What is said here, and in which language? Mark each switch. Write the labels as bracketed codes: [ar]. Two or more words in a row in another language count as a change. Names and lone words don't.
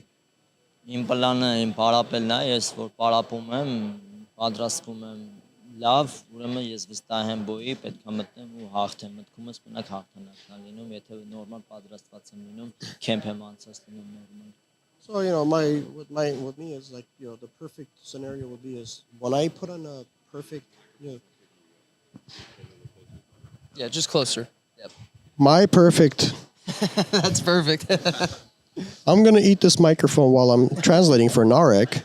[hy] Իմ պլանը իմ պարապելն է, ես որ պարապում եմ, պատրաստվում եմ լավ, ուրեմն ես վստահ եմ բոյի, պետք է մտնեմ ու հաղթեմ, մտքումս մնաք հաղթանակն է լինում, եթե նորմալ պատրաստված եմ լինում, քեմփ եմ անցած լինում նորմալ։ [en] So, with me is like, the perfect scenario would be is when I put on a perfect, Yeah, just closer. Yep. My perfect. That's perfect. I'm going to eat this microphone while I'm translating for Narek.